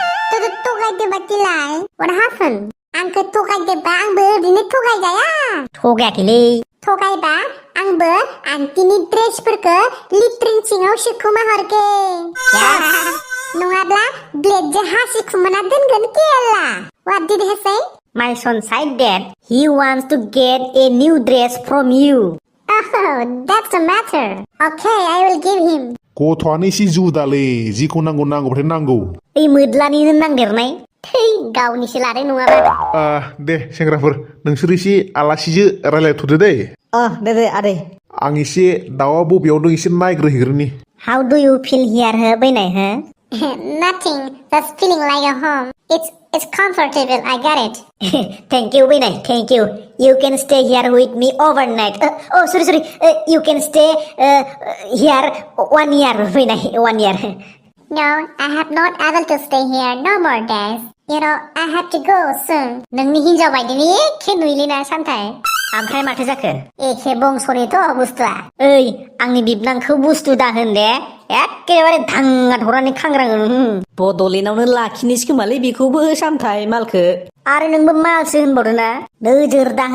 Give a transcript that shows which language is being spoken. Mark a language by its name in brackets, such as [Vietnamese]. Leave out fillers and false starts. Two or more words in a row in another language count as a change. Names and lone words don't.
[Bodo] थगायदो बादिलाय [English] What happened? [Bodo] आंखौ थगायदोबा आंबो ओरैनो थगायजाया थगायाखैलै थगायबा आंबो आन्टीनि ड्रेसफोरखौ लिट्रिन सिङाव सोखुमा हरगोन नङाब्ला ब्लेडजों हासिखुमाना दोनगोन केला [English] What did he say? My son said that he wants to get a new dress from you. Oh, that's the matter. Okay, I will give him. [Bodo] गथ'आनो एसे जुदालै जिखौ नांगौबाथाय नांगौ ओइ मोदलानिनो नांदेरनाय थै गावनिसो लादों नङाबा दे सेंग्राफोर नोंसोर एसे आलासिजो रायलायथ'दो दे दे आदै आं एसे दाउआ बबेयाव दं एसे नायग्रोहैग्रोनि [English] How do you feel here [Bodo] हो बैनाय हो [English] Nothing, just feeling like a home. It's comfortable, I got it. Thank you बैनाय thank you. You can stay here with me overnight. Sorry. You can stay here 1 year बैनाय 1 year. No, I have not able to stay here no more days. You know, I have to go soon. [Bodo] नोंनि हिनजाव बायदिनो एखे नुयोलैना सामथाय ओमफ्राय माथो जाखो एखे बंसनिथ' बुस्थुआ ओइ आंनि बिबनांखौ बुस्थु दाहोन दे एखेबारे धांगा धरानि खांग्राङो बड'लेण्डआवनो लाखिनोसै खोमालै बेखौबो सामथाय मालखो आरो नोंबो मालसो होनबावदो ना नोजोर